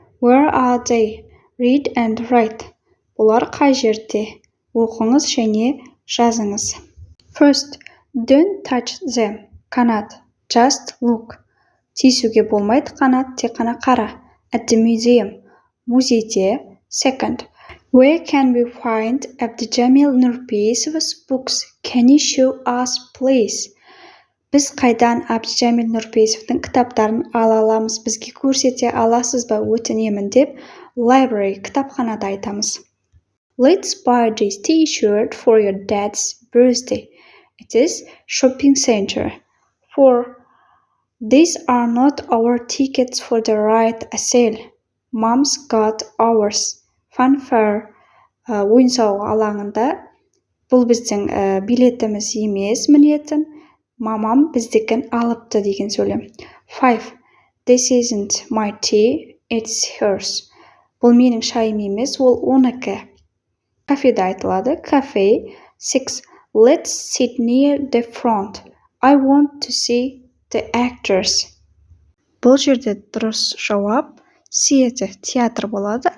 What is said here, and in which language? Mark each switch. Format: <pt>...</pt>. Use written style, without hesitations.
<en>Where are they? Read and write.</en> <kk>Бұлар қай жерде? Оқыңыз және жазыңыз.</kk> <en>First, don't touch them. Қанат. Just look.</en> <kk>Тиісуге болмайды, қанат, тек қана қара.</kk> <en>At the museum.</en> <kk>Музейде.</kk> <en>Second, where can we find Abdijamil Nurpeyisov's books? Can you show us, please?</en> <kk>Біз қайдан Абдижамил Нұрпейісовтың кітаптарын ала аламыз? Бізге көрсете аласыз ба? Өтінемін деп library кітапханада айтамыз.</kk> <en>Let's buy this t-shirt for your dad's birthday. It is shopping center. 4. These are not our tickets for the ride, Asel. Mom's got ours.</en> <kk>Fanfare ойын-сауық алаңында. Бұл біздің билетіміз емес мінетін. Мамам біздікін алыпты деген сөйлем. 5.</kk> <en>This isn't my tea, it's hers.</en> <kk>Бұл менің шайым емес, ол оныкі. Кафеде айтылады.</kk> <en>Cafe. 6. Let's sit near the front. I want to see the actors.</en> <kk>Бұл жерде дұрыс жауап theater, театр болады.</kk>